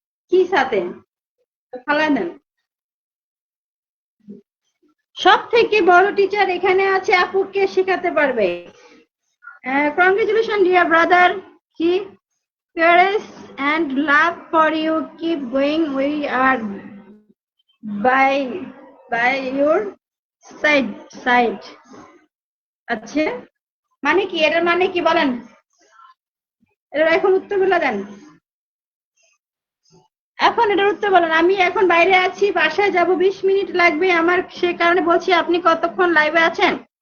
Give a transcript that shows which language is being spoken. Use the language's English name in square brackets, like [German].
[Bangla] কি সাথে ফালাই দেন। সব থেকে বড় টিচার এখানে আছে, আপুকে শেখাতে পারবে। কংগ্রেচুলেশন ডিয়ার ব্রাদার, কি [English] courage and love for you, keep going, we are by your side. [Bangla] আচ্ছা মানে কি, এটার মানে কি বলেন? এটার এখন উত্তর বলে দেন, এখন এটার উত্তর বলেন। আমি এখন বাইরে আছি, বাসায় যাব, 20 মিনিট লাগবে আমার, সে কারণে বলছি আপনি কতক্ষণ লাইভে আছেন?